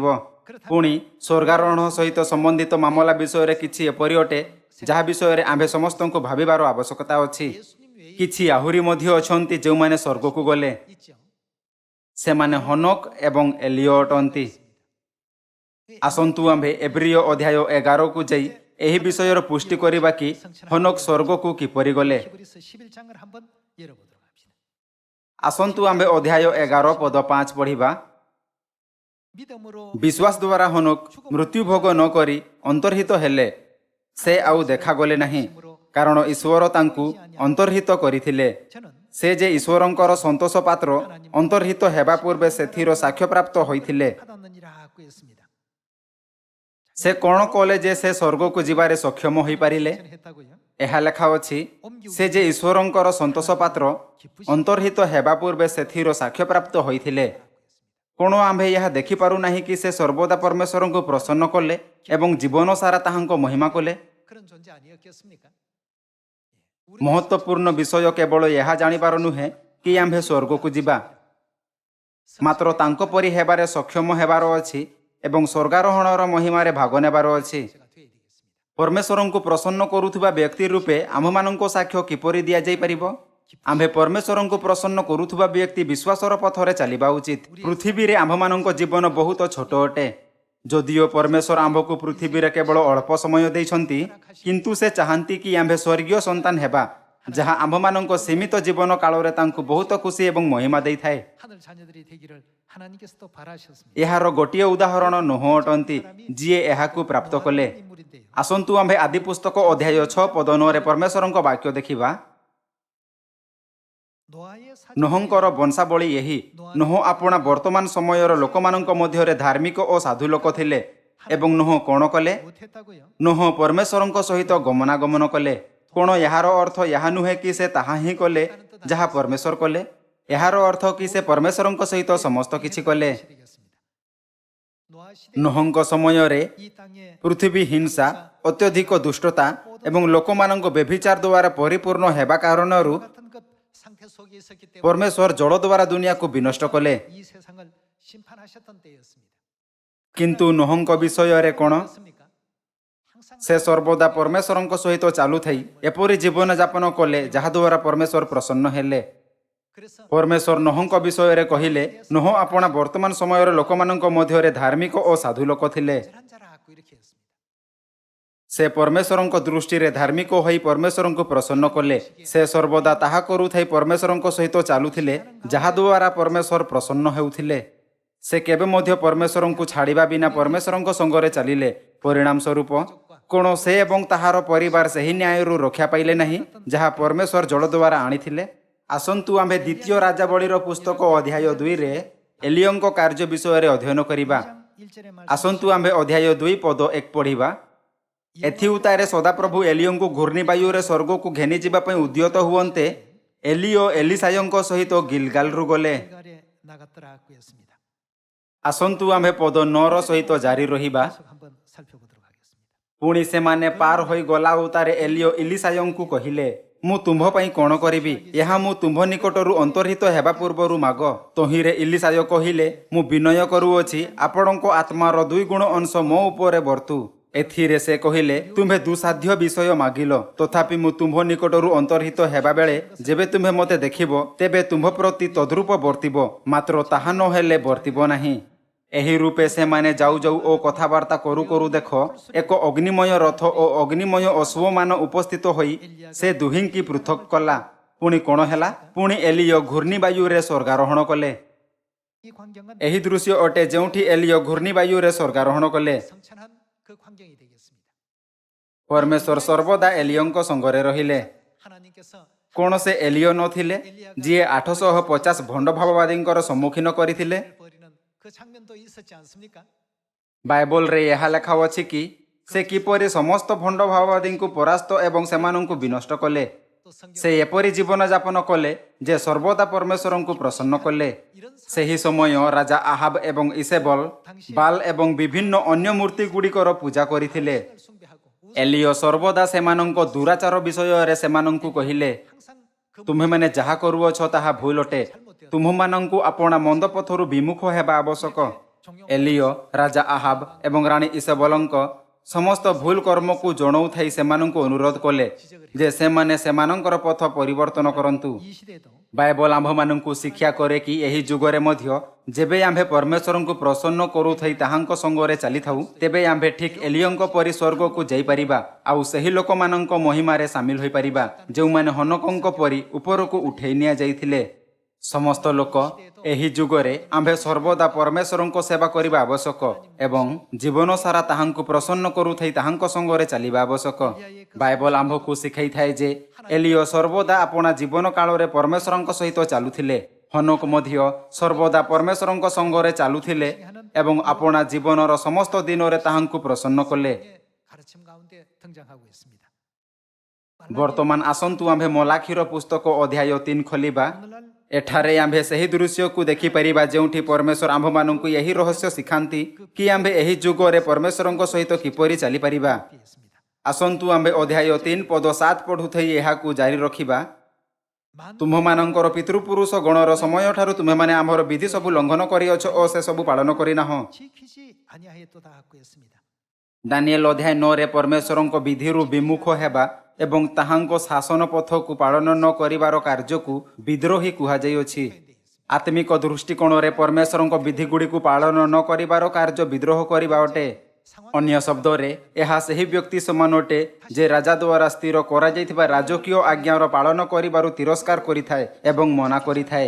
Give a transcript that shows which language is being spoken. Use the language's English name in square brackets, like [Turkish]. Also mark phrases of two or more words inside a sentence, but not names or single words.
[Odia] ପୁଣି ସ୍ୱର୍ଗାରୋହଣ ସହିତ ସମ୍ବନ୍ଧିତ ମାମଲା ବିଷୟରେ କିଛି ଏପରି ଅଟେ ଯାହା ବିଷୟରେ ଆମ୍ଭେ ସମସ୍ତଙ୍କୁ ଭାବିବାର ଆବଶ୍ୟକତା ଅଛି। କିଛି ଆହୁରି ମଧ୍ୟ ଅଛନ୍ତି ଯେଉଁମାନେ ସ୍ୱର୍ଗକୁ ଗଲେ। [Korean] 있죠. [Odia] ସେମାନେ ହନୋକ ଏବଂ ଏଲିଓ ଅଟନ୍ତି। ଆସନ୍ତୁ ଆମ୍ଭେ ଏବ୍ରିୟ ଅଧ୍ୟାୟ 11କୁ ଯାଇ ଏହି ବିଷୟର ପୁଷ୍ଟି କରିବା କି ହନୋକ ସ୍ୱର୍ଗକୁ କିପରି ଗଲେ। [Korean] 히브리서 11장을 한번 열어보도록 합시다. [Odia] ଆସନ୍ତୁ ଆମ୍ଭେ ଅଧ୍ୟାୟ 11 ପଦ 5 ପଢ଼ିବା। [Korean] 믿음으로 [Odia] ବିଶ୍ୱାସ ଦ୍ୱାରା ହନୋକ ମୃତ୍ୟୁ ଭୋଗ ନ କରି ଅନ୍ତର୍ହିତ ହେଲେ ସେ ଆଉ ଦେଖାଗଲେ ନାହିଁ କାରଣ ଈଶ୍ୱର ତାଙ୍କୁ ଅନ୍ତର୍ହିତ କରିଥିଲେ। [Korean] 저는 [Odia] ସେ ଯେ ଈଶ୍ୱରଙ୍କର ସନ୍ତୋଷ ପାତ୍ର ଅନ୍ତର୍ହିତ ହେବା ପୂର୍ବେ ସେଥିର ସାକ୍ଷ୍ୟପ୍ରାପ୍ତ ହୋଇଥିଲେ। [Korean] 받았느니라고 했습니다. [Odia] ସେ କ'ଣ କଲେ ଯେ ସେ ସ୍ୱର୍ଗକୁ ଯିବାରେ ସକ୍ଷମ ହୋଇପାରିଲେ? [Korean] 했다고요? [Odia] ଏହା ଲେଖା ଅଛି ସେ ଯେ ଈଶ୍ୱରଙ୍କର ସନ୍ତୋଷ ପାତ୍ର ଅନ୍ତର୍ହିତ ହେବା ପୂର୍ବେ ସେଥିର ସାକ୍ଷ୍ୟପ୍ରାପ୍ତ ହୋଇଥିଲେ। କ'ଣ ଆମ୍ଭେ ଏହା ଦେଖିପାରୁନାହିଁ କି ସେ ସର୍ବଦା ପରମେଶ୍ୱରଙ୍କୁ ପ୍ରସନ୍ନ କଲେ ଏବଂ ଜୀବନ ସାରା ତାହାଙ୍କ ମହିମା କଲେ? [Korean] 그런 존재 아니었겠습니까? [Odia] ମହତ୍ତ୍ୱପୂର୍ଣ୍ଣ ବିଷୟ କେବଳ ଏହା ଜାଣିବାର ନୁହେଁ କି ଆମ୍ଭେ ସ୍ୱର୍ଗକୁ ଯିବା, ମାତ୍ର ତାଙ୍କ ପରି ହେବାରେ ସକ୍ଷମ ହେବାର ଅଛି ଏବଂ ସ୍ୱର୍ଗାରୋହଣର ମହିମାରେ ଭାଗ ନେବାର ଅଛି। [Korean] 제가 돼야 되겠습니다. [Odia] ପରମେଶ୍ୱରଙ୍କୁ ପ୍ରସନ୍ନ କରୁଥିବା ବ୍ୟକ୍ତି ରୂପେ ଆମ୍ଭମାନଙ୍କ ସାକ୍ଷ୍ୟ କିପରି ଦିଆଯାଇପାରିବ? ଆମ୍ଭେ ପରମେଶ୍ୱରଙ୍କୁ ପ୍ରସନ୍ନ କରୁଥିବା ବ୍ୟକ୍ତି ବିଶ୍ୱାସର ପଥରେ ଚାଲିବା ଉଚିତ। ପୃଥିବୀରେ ଆମ୍ଭମାନଙ୍କ ଜୀବନ ବହୁତ ଛୋଟ ଅଟେ। ଯଦିଓ ପରମେଶ୍ୱର ଆମ୍ଭକୁ ପୃଥିବୀରେ କେବଳ ଅଳ୍ପ ସମୟ ଦେଇଛନ୍ତି କିନ୍ତୁ ସେ ଚାହାନ୍ତି କି ଆମ୍ଭେ ସ୍ୱର୍ଗୀୟ ସନ୍ତାନ ହେବା ଯାହା ଆମ୍ଭମାନଙ୍କ ସୀମିତ ଜୀବନ କାଳରେ ତାଙ୍କୁ ବହୁତ ଖୁସି ଏବଂ ମହିମା ଦେଇଥାଏ। [Korean] 하늘 자녀들이 되기를 하나님께서도 바라셨습니다. [Odia] ଏହାର ଗୋଟିଏ ଉଦାହରଣ ନୋହ ଅଟନ୍ତି ଯିଏ ଏହାକୁ ପ୍ରାପ୍ତ କଲେ। [Korean] 인물인데요. [Odia] ଆସନ୍ତୁ ଆମ୍ଭେ ଆଦି ପୁସ୍ତକ ଅଧ୍ୟାୟ 6 ପଦ 9ରେ ପରମେଶ୍ୱରଙ୍କ ବାକ୍ୟ ଦେଖିବା। [Korean] 노아의 [Odia] ନୋହଙ୍କର ବଂଶାବଳୀ ଏହି। ନୋହ ଆପଣା ବର୍ତ୍ତମାନ ସମୟର ଲୋକମାନଙ୍କ ମଧ୍ୟରେ ଧାର୍ମିକ ଓ ସାଧୁ ଲୋକ ଥିଲେ। ଏବଂ ନୋହ କ'ଣ କଲେ? [Korean] 못했다고요? [Odia] ନୋହ ପରମେଶ୍ୱରଙ୍କ ସହିତ ଗମନାଗମନ କଲେ। କ'ଣ ଏହାର ଅର୍ଥ ଏହା ନୁହେଁ କି ସେ ତାହା ହିଁ କଲେ ଯାହା ପରମେଶ୍ୱର କଲେ? ଏହାର ଅର୍ଥ କି ସେ ପରମେଶ୍ୱରଙ୍କ ସହିତ ସମସ୍ତ କିଛି କଲେ। [Korean] 되겠습니다. 노아 시대 [Odia] ନୋହଙ୍କ ସମୟରେ [Korean] 이 땅에 [Odia] ପୃଥିବୀ ହିଂସା, ଅତ୍ୟଧିକ ଦୁଷ୍ଟତା ଏବଂ ଲୋକମାନଙ୍କ ବ୍ୟଭିଚାର ଦ୍ୱାରା ପରିପୂର୍ଣ୍ଣ ହେବା କାରଣରୁ [Korean] 같은 것 상태 속에 있었기 때문에 [Odia] ପରମେଶ୍ୱର ଜଳ ଦ୍ୱାରା ଦୁନିଆକୁ ବିନଷ୍ଟ କଲେ। [Korean] 이 세상을 심판하셨던 때였습니다. [Odia] କିନ୍ତୁ ନୋହଙ୍କ ବିଷୟରେ କ'ଣ? [Korean] 그렇습니까? 항상 [Odia] ସେ ସର୍ବଦା ପରମେଶ୍ୱରଙ୍କ ସହିତ ଚାଲୁଥାଇ ଏପରି ଜୀବନଯାପନ କଲେ ଯାହାଦ୍ୱାରା ପରମେଶ୍ୱର ପ୍ରସନ୍ନ ହେଲେ। [Korean] 그래서 [Odia] ପରମେଶ୍ୱର ନୋହଙ୍କ ବିଷୟରେ କହିଲେ ନୋହ ଆପଣା ବର୍ତ୍ତମାନ ସମୟର ଲୋକମାନଙ୍କ ମଧ୍ୟରେ ଧାର୍ମିକ ଓ ସାଧୁ ଲୋକ ଥିଲେ। [Korean] 잘한 자라고 이렇게 했습니다. [Odia] ସେ ପରମେଶ୍ୱରଙ୍କ ଦୃଷ୍ଟିରେ ଧାର୍ମିକ ହୋଇ ପରମେଶ୍ୱରଙ୍କୁ ପ୍ରସନ୍ନ କଲେ। ସେ ସର୍ବଦା ତାହା କରୁଥାଇ ପରମେଶ୍ୱରଙ୍କ ସହିତ ଚାଲୁଥିଲେ ଯାହାଦ୍ୱାରା ପରମେଶ୍ୱର ପ୍ରସନ୍ନ ହେଉଥିଲେ। ସେ କେବେ ମଧ୍ୟ ପରମେଶ୍ୱରଙ୍କୁ ଛାଡ଼ିବା ବିନା ପରମେଶ୍ୱରଙ୍କ ସଙ୍ଗରେ ଚାଲିଲେ। ପରିଣାମ ସ୍ୱରୂପ କ'ଣ ସେ ଏବଂ ତାହାର ପରିବାର ସେହି ନ୍ୟାୟରୁ ରକ୍ଷା ପାଇଲେ ନାହିଁ ଯାହା ପରମେଶ୍ୱର ଜଳ ଦ୍ୱାରା ଆଣିଥିଲେ? ଆସନ୍ତୁ ଆମ୍ଭେ ଦ୍ୱିତୀୟ ରାଜାବଳୀର ପୁସ୍ତକ ଅଧ୍ୟାୟ 2ରେ ଏଲିଓଙ୍କ କାର୍ଯ୍ୟ ବିଷୟରେ ଅଧ୍ୟୟନ କରିବା। [Korean] 1절의 말 [Odia] ଆସନ୍ତୁ ଆମ୍ଭେ ଅଧ୍ୟାୟ 2 ପଦ 1 ପଢ଼ିବା। ଏଥି ଉତ୍ତାରେ ସଦାପ୍ରଭୁ ଏଲିଓଙ୍କୁ ଘୂର୍ଣ୍ଣିବାୟୁରେ ସ୍ୱର୍ଗକୁ ଘେନିଯିବା ପାଇଁ ଉଦ୍ୟତ ହୁଅନ୍ତେ ଏଲିଓ ଏଲିସାୟଙ୍କ ସହିତ ଗିଲଗାଲରୁ ଗଲେ। [Korean] 길갈에 나갔더라고 했습니다. [Odia] ଆସନ୍ତୁ ଆମ୍ଭେ ପଦ 9ର ସହିତ ଜାରି ରହିବା। [Korean] 계속 한번 살펴보도록 하겠습니다. [Odia] ପୁଣି ସେମାନେ ପାର ହୋଇ ଗଲା ଉତ୍ତାରେ ଏଲିଓ ଏଲିସାୟଙ୍କୁ କହିଲେ ମୁଁ ତୁମ୍ଭ ପାଇଁ କ'ଣ କରିବି? ଏହା ମୁଁ ତୁମ୍ଭ ନିକଟରୁ ଅନ୍ତର୍ହିତ ହେବା ପୂର୍ବରୁ ମାଗ। ତହିଁରେ ଏଲିସାୟ କହିଲେ ମୁଁ ବିନୟ କରୁଅଛି ଆପଣଙ୍କ ଆତ୍ମାର 2 ଗୁଣ ଅଂଶ ମୋ ଉପରେ ବର୍ତ୍ତୁ। ଏଥିରେ ସେ କହିଲେ ତୁମ୍ଭେ ଦୁଃସାଧ୍ୟ ବିଷୟ ମାଗିଲ ତଥାପି ମୁଁ ତୁମ୍ଭ ନିକଟରୁ ଅନ୍ତର୍ହିତ ହେବା ବେଳେ ଯେବେ ତୁମ୍ଭେ ମୋତେ ଦେଖିବ ତେବେ ତୁମ୍ଭ ପ୍ରତି ତଦ୍ରୂପ ବର୍ତ୍ତିବ, ମାତ୍ର ତାହା ନହେଲେ ବର୍ତ୍ତିବ ନାହିଁ। ଏହି ରୂପେ ସେମାନେ ଯାଉ ଯାଉ ଓ କଥାବାର୍ତ୍ତା କରୁ କରୁ ଦେଖ ଏକ ଅଗ୍ନିମୟ ରଥ ଓ ଅଗ୍ନିମୟ ଅଶ୍ୱମାନ ଉପସ୍ଥିତ ହୋଇ ସେ ଦୁହିଁକି ପୃଥକ କଲା। ପୁଣି କ'ଣ ହେଲା? ପୁଣି ଏଲିଓ ଘୂର୍ଣ୍ଣିବାୟୁରେ ସ୍ୱର୍ଗାରୋହଣ କଲେ। [Korean] 이 광경은 [Odia] ଏହି ଦୃଶ୍ୟ ଅଟେ ଯେଉଁଠି ଏଲିଓ ଘୂର୍ଣ୍ଣିବାୟୁରେ ସ୍ୱର୍ଗାରୋହଣ କଲେ। [Korean] 성찬한 그 광경이 되겠습니다. [Odia] ପରମେଶ୍ୱର ସର୍ବଦା ଏଲିଓଙ୍କ ସଙ୍ଗରେ ରହିଲେ। [Korean] 하나님께서 [Odia] କ'ଣ ସେ ଏଲିଓ ନଥିଲେ ଯିଏ 850 ଭଣ୍ଡ ଭାବବାଦୀଙ୍କର ସମ୍ମୁଖୀନ କରିଥିଲେ? [Korean] 버리는 그 장면도 있었지 않습니까? [Odia] ବାଇବଲରେ ଏହା ଲେଖା ଅଛି କି ସେ କିପରି ସମସ୍ତ ଭଣ୍ଡ ଭାବବାଦୀଙ୍କୁ ପରାସ୍ତ ଏବଂ ସେମାନଙ୍କୁ ବିନଷ୍ଟ କଲେ। [Korean] 또 성경 [Odia] ସେ ଏପରି ଜୀବନଯାପନ କଲେ ଯେ ସର୍ବଦା ପରମେଶ୍ୱରଙ୍କୁ ପ୍ରସନ୍ନ କଲେ। ସେହି ସମୟ ରାଜା ଆହାବ ଏବଂ ଇସେବଲ ବାଲ ଏବଂ ବିଭିନ୍ନ ଅନ୍ୟ ମୂର୍ତ୍ତି ଗୁଡ଼ିକର ପୂଜା କରିଥିଲେ। [Korean] 숭배하고 [Odia] ଏଲିଓ ସର୍ବଦା ସେମାନଙ୍କ ଦୁରାଚାର ବିଷୟରେ ସେମାନଙ୍କୁ କହିଲେ, [Korean] 항상 그 [Odia] ତୁମ୍ଭେମାନେ ଯାହା କରୁଅଛ ତାହା ଭୁଲ ଅଟେ। ତୁମ୍ଭମାନଙ୍କୁ ଆପଣା ମନ୍ଦ ପଥରୁ ବିମୁଖ ହେବା ଆବଶ୍ୟକ। ଏଲିଓ ରାଜା ଆହାବ ଏବଂ ରାଣୀ ଇସେବଲଙ୍କ ସମସ୍ତ ଭୁଲ କର୍ମକୁ ଜଣାଉଥାଇ ସେମାନଙ୍କୁ ଅନୁରୋଧ କଲେ ଯେ ସେମାନେ ସେମାନଙ୍କର ପଥ ପରିବର୍ତ୍ତନ କରନ୍ତୁ। [Korean] 이 시대에도 [Odia] ବାଇବଲ ଆମ୍ଭମାନଙ୍କୁ ଶିକ୍ଷା କରେ କି ଏହି ଯୁଗରେ ମଧ୍ୟ ଯେବେ ଆମ୍ଭେ ପରମେଶ୍ୱରଙ୍କୁ ପ୍ରସନ୍ନ କରୁଥାଇ ତାହାଙ୍କ ସଙ୍ଗରେ ଚାଲିଥାଉ ତେବେ ଆମ୍ଭେ ଠିକ୍ ଏଲିଓଙ୍କ ପରି ସ୍ୱର୍ଗକୁ ଯାଇପାରିବା ଆଉ ସେହି ଲୋକମାନଙ୍କ ମହିମାରେ ସାମିଲ ହୋଇପାରିବା ଯେଉଁମାନେ ହନକଙ୍କ ପରି ଉପରକୁ ଉଠେଇ ନିଆଯାଇଥିଲେ। ସମସ୍ତ ଲୋକ ଏହି ଯୁଗରେ ଆମ୍ଭେ ସର୍ବଦା ପରମେଶ୍ୱରଙ୍କ ସେବା କରିବା ଆବଶ୍ୟକ ଏବଂ ଜୀବନ ସାରା ତାହାଙ୍କୁ ପ୍ରସନ୍ନ କରୁଥାଇ ତାହାଙ୍କ ସଙ୍ଗରେ ଚାଲିବା ଆବଶ୍ୟକ। ବାଇବଲ ଆମ୍ଭକୁ ଶିଖାଇଥାଏ ଯେ ଏଲିଓ ସର୍ବଦା ଆପଣା ଜୀବନ କାଳରେ ପରମେଶ୍ୱରଙ୍କ ସହିତ ଚାଲୁଥିଲେ। ହନୋକ ମଧ୍ୟ ସର୍ବଦା ପରମେଶ୍ୱରଙ୍କ ସଙ୍ଗରେ ଚାଲୁଥିଲେ ଏବଂ ଆପଣା ଜୀବନର ସମସ୍ତ ଦିନରେ ତାହାଙ୍କୁ ପ୍ରସନ୍ନ କଲେ। [Korean] 가르침 가운데 등장하고 있습니다. [Odia] ବର୍ତ୍ତମାନ ଆସନ୍ତୁ ଆମ୍ଭେ ମଲାଖିର ପୁସ୍ତକ ଅଧ୍ୟାୟ 3 ଖୋଲିବା। [Korean] 오늘날 [Odia] ଏଠାରେ ଆମ୍ଭେ ସେହି ଦୃଶ୍ୟକୁ ଦେଖିପାରିବା ଯେଉଁଠି ପରମେଶ୍ୱର ଆମ୍ଭମାନଙ୍କୁ ଏହି ରହସ୍ୟ ଶିଖାନ୍ତି କି ଆମ୍ଭେ ଏହି ଯୁଗରେ ପରମେଶ୍ୱରଙ୍କ ସହିତ କିପରି ଚାଲିପାରିବା। [Korean] 있습니다. [Odia] ଆସନ୍ତୁ ଆମ୍ଭେ ଅଧ୍ୟାୟ 3 ପଦ 7 ପଢ଼ୁଥାଇ ଏହାକୁ ଜାରି ରଖିବା। [Korean] 만 [Odia] ତୁମ୍ଭମାନଙ୍କର ପିତୃପୁରୁଷ ଗଣର ସମୟଠାରୁ ତୁମେମାନେ ଆମ୍ଭର ବିଧି ସବୁ ଲଙ୍ଘନ କରିଅଛ ଓ ସେ ସବୁ ପାଳନ କରିନାହଁ। [Korean] 지키지 아니하였도다 하고 있습니다. [Odia] ଦାନିଏଲ ଅଧ୍ୟାୟ 9ରେ ପରମେଶ୍ୱରଙ୍କ ବିଧିରୁ ବିମୁଖ ହେବା ଏବଂ ତାହାଙ୍କ ଶାସନ ପଥକୁ ପାଳନ ନ କରିବାର କାର୍ଯ୍ୟକୁ ବିଦ୍ରୋହୀ କୁହାଯାଇଅଛି। ଆତ୍ମିକ ଦୃଷ୍ଟିକୋଣରେ ପରମେଶ୍ୱରଙ୍କ ବିଧିଗୁଡ଼ିକୁ ପାଳନ ନ କରିବାର କାର୍ଯ୍ୟ ବିଦ୍ରୋହ କରିବା ଅଟେ। ଅନ୍ୟ ଶବ୍ଦରେ ଏହା ସେହି ବ୍ୟକ୍ତି ସମାନ ଅଟେ ଯେ ରାଜା ଦ୍ୱାରା ସ୍ଥିର କରାଯାଇଥିବା ରାଜକୀୟ ଆଜ୍ଞାର ପାଳନ କରିବାରୁ ତିରସ୍କାର କରିଥାଏ ଏବଂ ମନା କରିଥାଏ।